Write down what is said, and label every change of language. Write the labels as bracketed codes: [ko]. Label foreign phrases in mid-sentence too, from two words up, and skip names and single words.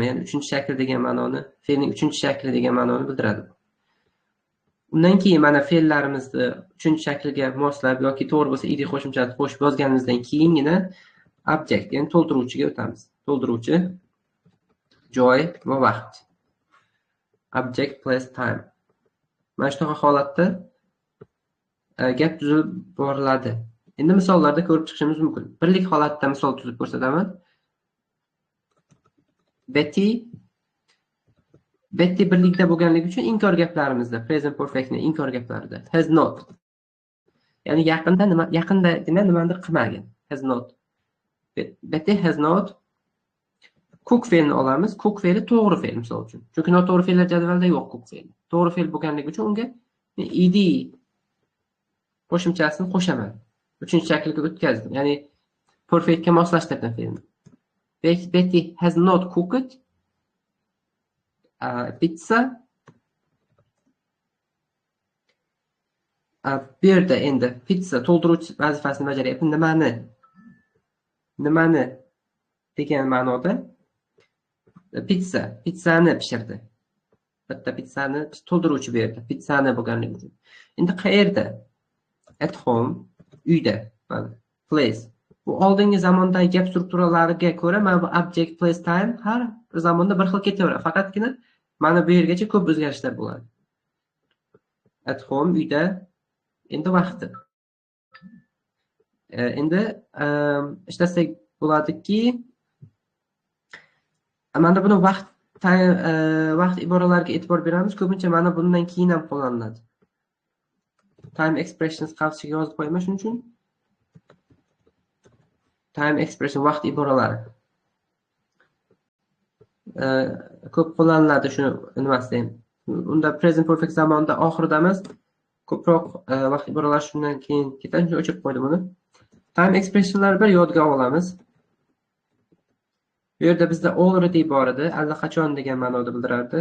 [uz] Ya'ni 3-shakl degan ma'noni, fe'lning 3-shakli degan ma'noni bildiradi. Undan keyin mana fe'llarimizni 3-shakliga moslab yoki to'g'ri bo'lsa ed qo'shimchasini qo'shib yozganimizdan keyingina object, ya'ni to'ldiruvchiga o'tamiz. To'ldiruvchi joy va vaqt. [en] Object place time. [uz] Mana shunaqa holatda gap tuzilib boriladi. Endi misollarda ko'rib chiqishimiz mumkin. Birlik holatda misol tuzib ko'rsataman. Betty birlikda bo'lganligi uchun inkor gaplarimizda, [en] present perfectni [uz] inkor gaplarida [en] has not. [uz] Ya'ni yaqindagina nimadir qilmagan. [en] Has not. Betty has not. Cook [uz] fe'lini olamiz. Cook fe'li to'g'ri fe'l misol uchun. Chunki noto'g'ri fe'llar jadvalda yo'q cook fe'li. To'g'ri fe'l bo'lganligi uchun unga ed qo'shimchasini qo'shaman. 3-shaklga o'tkazdim. Ya'ni perfectga moslashtirdim fe'lni. [en] Betty has not cooked pizza. [uz] Bu yerda endi pizza to'ldiruvchi vazifasini bajaryapti. Nimani degan ma'noda pizzani pishirdi. Bitta pizzani to'ldiruvchi bu yerda. Pizzani bo'lganligi uchun. Endi qayerda? [en] At home, [uz] uyda. Mana place. Bu oldingi zamondagi gap strukturalariga ko'ra mana bu [en] object, place, time [uz] har bir zamonda bir xil ketaveradi. Faqatgina mana bu yergacha ko'p o'zgarishlar bo'ladi. [en] At home, [uz] uyda. Endi vaqti. Endi ishlasak bo'ladiki, mana buni vaqt iboralariga e'tibor beramiz. Ko'pincha mana bundan keyin ham qo'llaniladi. [en] Time expressions [uz] qavsiga yozib qo'yaman shuning uchun. [en] Time expression [uz] vaqt iboralari. Ko'p qo'llaniladi shuni nimasida ham. Unda [en] present perfect [uz] zamonda oxiridamiz. Ko'proq vaqt iboralari shundan keyin ketadi. O'chirib qo'ydim uni. [en] Time expressionlar [uz] bir yodga olamiz. Bu yerda bizda already bor edi, allaqachon degan ma'noda bildirardi.